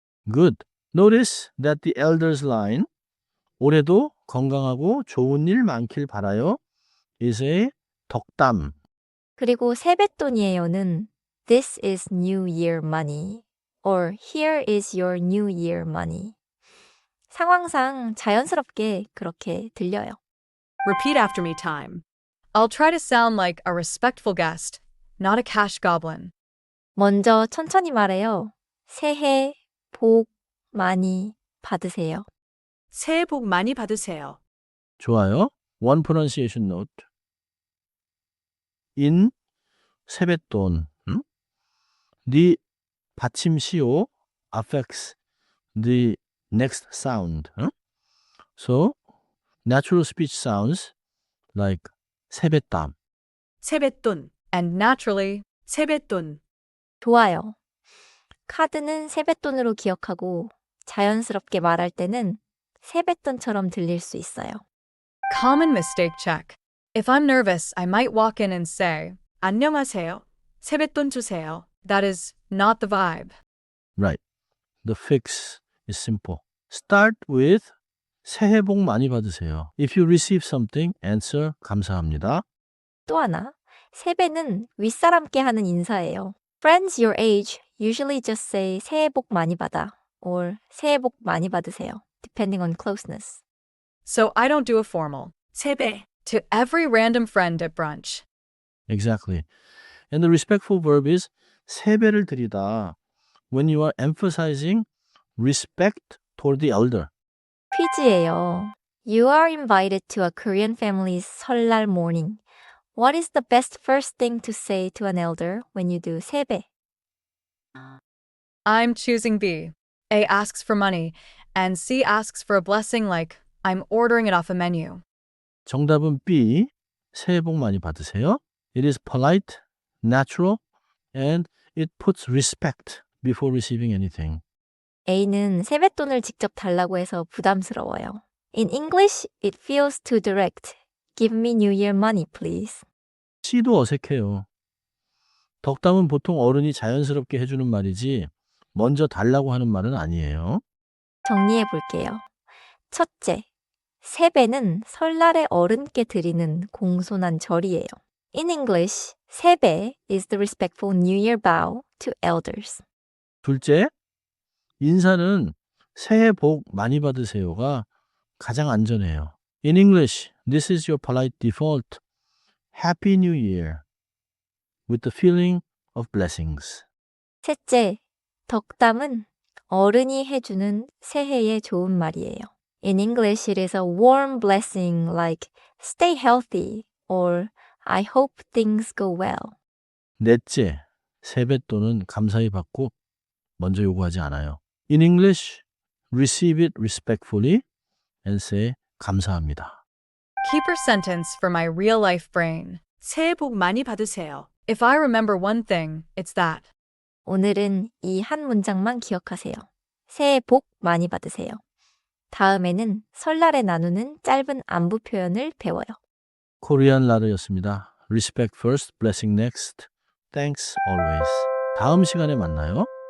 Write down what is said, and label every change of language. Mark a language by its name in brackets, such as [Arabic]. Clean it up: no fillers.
[English] Good. Notice that the elder's line, [Korean] 올해도 건강하고 좋은 일 많길 바라요, [English] is a 덕담. [Korean] 그리고 세뱃돈이에요는 [English] This is New Year money or Here is your New Year money. [Korean] 상황상 자연스럽게 그렇게 들려요. [English] Repeat after me time. I'll try to sound like a respectful guest, not a cash goblin. [Korean] 먼저 천천히 말해요. 새해 복 많이 받으세요. 새해 복 많이 받으세요. 좋아요. [English] One pronunciation note. in 세뱃돈. The 받침 시오 affects the next sound. So natural speech sounds like 세뱃땀. [Korean] 세뱃돈. [English] And naturally, [Korean] 세뱃돈. 좋아요. 카드는 세뱃돈으로 기억하고 자연스럽게 말할 때는 세뱃돈처럼 들릴 수 있어요. [English] common mistake check. If I'm nervous, I might walk in and say, [Korean] 안녕하세요. 세뱃돈 주세요. [English] that is not the vibe. Right. The fix is simple. Start with [Korean] 새해 복 많이 받으세요. [English] If you receive something, answer [Korean] 감사합니다. 또 하나, 세배는 윗사람께 하는 인사예요. [English] Friends your age usually just say [Korean] 새해 복 많이 받아 [English] or [Korean] 새해 복 많이 받으세요, [English] depending on closeness. So I don't do a formal [Korean] 세배. [English] to every random friend at brunch. Exactly. And the respectful verb is 세배를 드리다. When you are emphasizing respect toward the elder. [Korean] 퀴즈예요. [English] You are invited to a Korean family's 설날 morning. What is the best first thing to say to an elder when you do 세배? I'm choosing B. A asks for money, and C asks for a blessing like, I'm ordering it off a menu. [Korean] 정답은 B. 새해 복 많이 받으세요. [English] It is polite, natural, and it puts respect before receiving anything. [Korean] A는 세뱃돈을 직접 달라고 해서 부담스러워요. [English] In English, it feels too direct. Give me New Year money, please. [Korean] C도 어색해요. 덕담은 보통 어른이 자연스럽게 해주는 말이지 먼저 달라고 하는 말은 아니에요. 정리해 볼게요. 첫째, 세배는 설날에 어른께 드리는 공손한 절이에요. [English] In English, 세배 is the respectful New Year bow to elders. [Korean] 둘째, 인사는 새해 복 많이 받으세요가 가장 안전해요. [English] In English, this is your polite default. Happy New Year. With the feeling of blessings. [Korean] 셋째, 덕담은 어른이 해주는 새해의 좋은 말이에요. [English] In English, it is a warm blessing like stay healthy or I hope things go well. [Korean] 넷째, 세뱃돈은 감사히 받고 먼저 요구하지 않아요. [English] In English, receive it respectfully and say [Korean] 감사합니다. [English] Keeper sentence for my real life brain. [Korean] 새해 복 많이 받으세요. [English] If I remember one thing, it's that. [Korean] 오늘은 이 한 문장만 기억하세요. 새해 복 많이 받으세요. 다음에는 설날에 나누는 짧은 안부 표현을 배워요. 코리안 라르였습니다. [English] Respect first, blessing next. Thanks always. [Korean] 다음 시간에 만나요.